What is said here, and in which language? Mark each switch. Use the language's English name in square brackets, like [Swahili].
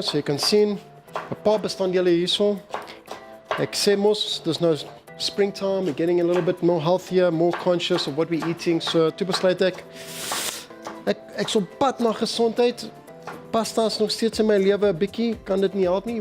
[Afrikaans] So jy kan sien, 'n paar bestanddele hierso. Ek sê mos, dis nou springtime, [English] we're getting a little bit more healthier, more conscious of what we're eating. [Afrikaans] So toe besluit ek is op pad na gesondheid. Pasta is nog steeds in my lewe 'n bietjie, kan dit nie help nie.